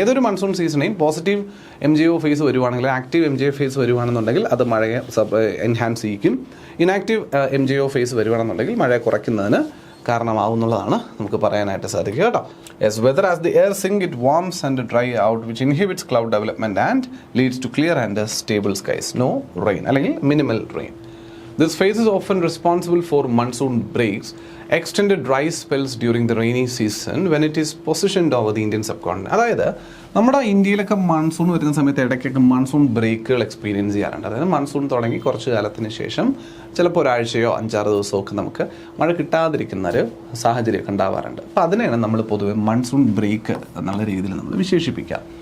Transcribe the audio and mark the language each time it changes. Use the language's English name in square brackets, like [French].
[Malayalam] ഏതൊരു monsoon സീസണെയും positive MJO face വരുവാണെങ്കിൽ, active MJO face വരുവാണെന്നുണ്ടെങ്കിൽ അത് മഴയെ എൻഹാൻസ് ചെയ്യിക്കും. ഇനാക്റ്റീവ് MJO ഫേസ് വരുവാണെന്നുണ്ടെങ്കിൽ മഴയെ കുറയ്ക്കുന്നതിന് കാരണമാവുന്നുള്ളതാണ് നമുക്ക് പറയാനായിട്ട് സാധിക്കുക കേട്ടോ. [English] Yes, weather as the air sinks it warms and dry out which inhibits cloud development and leads to clear and stable skies, no rain അല്ലെങ്കിൽ minimal rain. This phase is often responsible for monsoon breaks, extended dry spells during the rainy season when it is positioned over the Indian subcontinent. [Malayalam] അതായത് നമ്മുടെ ഇന്ത്യയിലൊക്കെ monsoon വരുന്ന സമയത്ത് ഇടയ്ക്കൊക്കെ monsoon ബ്രേക്കുകൾ experience ചെയ്യാറുണ്ട്. അതായത് monsoon തുടങ്ങി കുറച്ച് കാലത്തിന് ശേഷം ചിലപ്പോൾ ഒരാഴ്ചയോ 5-6 ദിവസമോ ഒക്കെ നമുക്ക് മഴ കിട്ടാതിരിക്കുന്ന ഒരു സാഹചര്യമൊക്കെ ഉണ്ടാവാറുണ്ട്. അപ്പോൾ അതിനെയാണ് നമ്മൾ പൊതുവെ മൺസൂൺ ബ്രേക്ക് എന്നുള്ള രീതിയിൽ നമ്മൾ വിശേഷിപ്പിക്കുക.